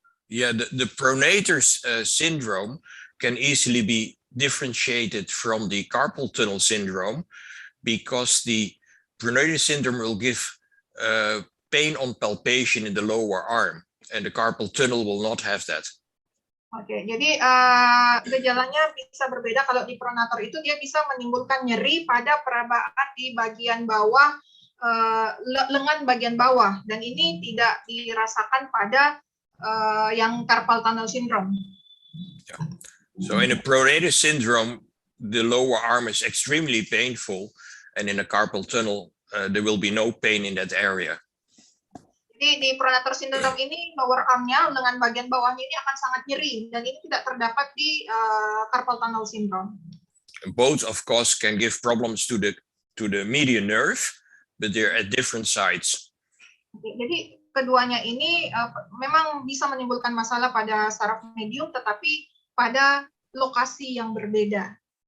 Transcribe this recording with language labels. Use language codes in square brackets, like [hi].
[en] Yeah, the pronator syndrome can easily be differentiated from the carpal tunnel syndrome, because the pronator syndrome will give pain on palpation in the lower arm, and the carpal tunnel will not have that. [id] Oke, jadi gejalanya bisa berbeda. Kalau di pronator itu dia bisa menimbulkan nyeri pada perabaan di bagian bawah, lengan bagian bawah, dan ini tidak dirasakan pada yang carpal tunnel syndrome. [en] So in a pronator syndrome, the lower arm is extremely painful, and in a carpal tunnel, there will be no pain in that area. [id] Jadi di pronator syndrome ini lower arm-nya dengan bagian bawahnya ini akan sangat nyeri, dan ini tidak terdapat di carpal tunnel syndrome. [en] Both, of course, can give problems to the median nerve, but they're at different sites. [id] Jadi keduanya ini memang bisa menimbulkan masalah pada saraf medium, tetapi pada lokasi yang berbeda.